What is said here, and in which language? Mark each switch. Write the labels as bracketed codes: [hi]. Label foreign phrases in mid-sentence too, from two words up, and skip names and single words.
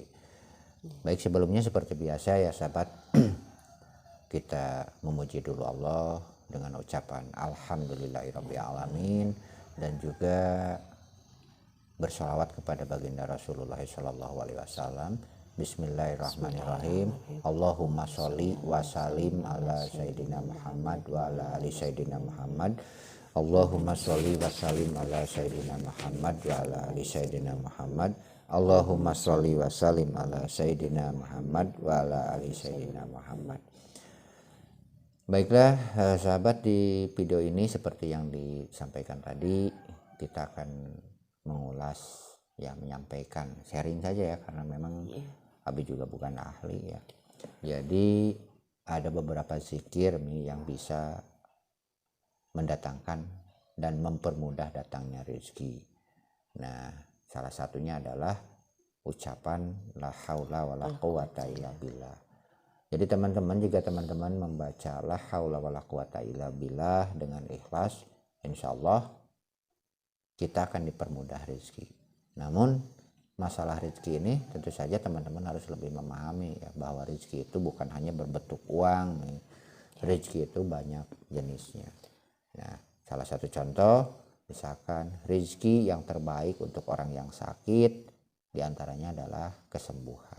[id] Baik, sebelumnya seperti biasa ya sahabat, kita memuji dulu Allah dengan ucapan [ar] الحمد لله رب العالمين [id] dan juga bersolawat kepada baginda Rasulullah SAW. [ar] بسم الله الرحمن الرحيم. اللهم صل وسلم على سيدنا محمد وعلى آل سيدنا محمد. اللهم صل وسلم على سيدنا محمد وعلى آل سيدنا محمد. اللهم صل وسلم على سيدنا محمد وعلى آل سيدنا محمد. [id] Baiklah sahabat, di video ini seperti yang disampaikan tadi, kita akan mengulas ya, menyampaikan sharing saja ya, karena memang Abi juga bukan ahli ya. Jadi ada beberapa zikir yang bisa mendatangkan dan mempermudah datangnya rezeki. Nah, salah satunya adalah ucapan [ar] لا حول ولا قوة إلا بالله. [id] Jadi teman-teman, jika teman-teman membaca [ar] لا حول ولا قوة إلا بالله [id] dengan ikhlas, [ar] إن شاء الله [id] kita akan dipermudah rezeki. Namun masalah rezeki ini tentu saja teman-teman harus lebih memahami ya, bahwa rezeki itu bukan hanya berbentuk uang. Rezeki itu banyak jenisnya. Nah, salah satu contoh misalkan rezeki yang terbaik untuk orang yang sakit diantaranya adalah kesembuhan.